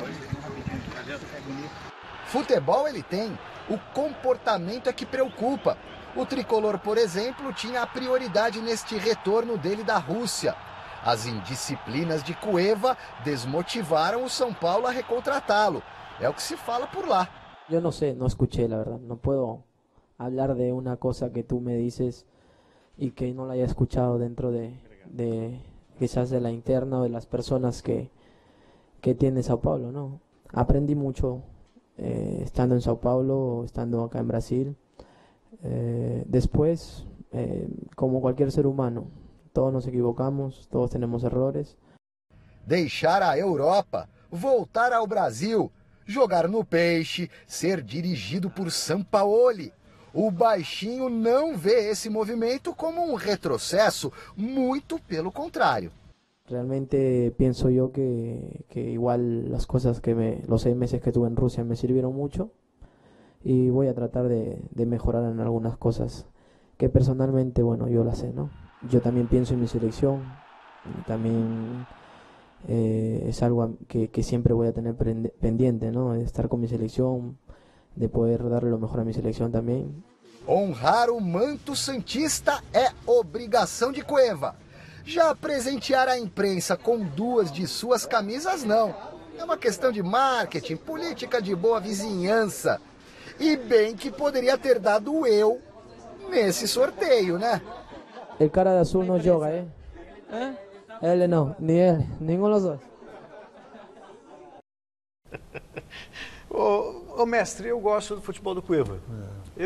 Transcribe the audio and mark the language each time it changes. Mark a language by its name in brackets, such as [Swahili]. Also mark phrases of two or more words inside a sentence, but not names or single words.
[Portuguese] Futebol ele tem, o comportamento é que preocupa. O tricolor, por exemplo, tinha a prioridade neste retorno dele da Rússia. As indisciplinas de Cueva desmotivaram o São Paulo a recontratá-lo. É o que se fala por lá. Eu não sei, [Spanish] não escuché, la verdad. Não puedo hablar de una cosa que tú me dices y que no la haya escuchado dentro de quizás de la interna o de las personas que tiene Sao Paulo, ¿no? Aprendí mucho estando en Sao Paulo, estando acá en Brasil. Después, como cualquier ser humano, todos nos equivocamos, todos tenemos errores. [Portuguese] Deixar a Europa, voltar ao Brasil, jogar no Peixe, ser dirigido por Sampaoli. O baixinho não vê esse movimento como um retrocesso, muito pelo contrário. [Spanish] Realmente pienso yo que igual las cosas los 6 meses que tuve en Rusia me sirvieron mucho y voy a tratar de mejorar en algunas cosas que personalmente, bueno, yo las sé, ¿no? Yo también pienso en mi selección, también es algo que siempre voy a tener pendiente, ¿no? De estar con mi selección, de poder darle lo mejor a mi selección también. [Portuguese] Honrar o manto santista é obrigação de Cueva. Já presentear a imprensa com 2 de suas camisas, não. É uma questão de marketing, política de boa vizinhança. E bem que poderia ter dado eu nesse sorteio, né? [Spanish] El cara de azul no joga, ¿eh? Él no, ni él, ninguno de los dos. [Portuguese] Ô mestre, eu gosto do futebol do Cueva.